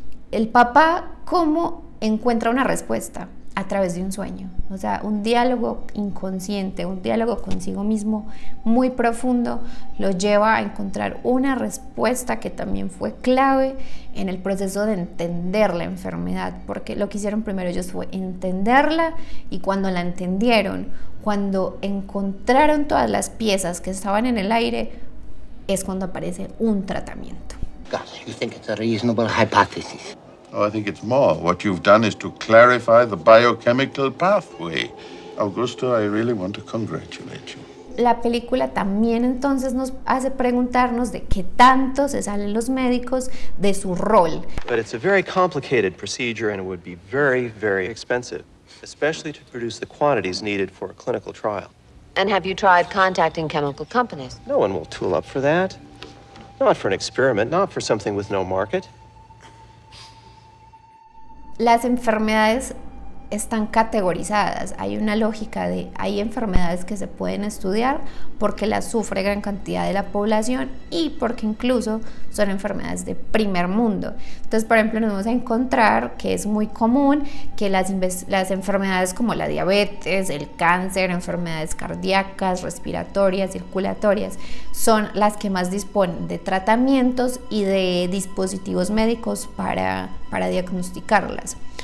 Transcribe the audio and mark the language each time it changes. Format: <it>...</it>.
<es>El papá, ¿cómo encuentra una respuesta? A través de un sueño, un diálogo inconsciente, un diálogo consigo mismo muy profundo, lo lleva a encontrar una respuesta que también fue clave en el proceso de entender la enfermedad, porque lo que hicieron primero ellos fue entenderla, y cuando la entendieron, cuando encontraron todas las piezas que estaban en el aire, es cuando aparece un tratamiento.</es> <en>Gus, you think it's a reasonable hypothesis? Oh, I think it's more. What you've done is to clarify the biochemical pathway. Augusto, I really want to congratulate you.</en> <es>La película también entonces nos hace preguntarnos de qué tanto se salen los médicos de su rol.</es> <en>But it's a very complicated procedure, and it would be very, very expensive, especially to produce the quantities needed for a clinical trial. And have you tried contacting chemical companies? No one will tool up for that. Not for an experiment, not for something with no market.</en> <es>Las enfermedades están categorizadas, hay una lógica hay enfermedades que se pueden estudiar porque las sufre gran cantidad de la población y porque incluso son enfermedades de primer mundo. Entonces, por ejemplo, nos vamos a encontrar que es muy común que las enfermedades como la diabetes, el cáncer, enfermedades cardíacas, respiratorias, circulatorias, son las que más disponen de tratamientos y de dispositivos médicos para diagnosticarlas.</es>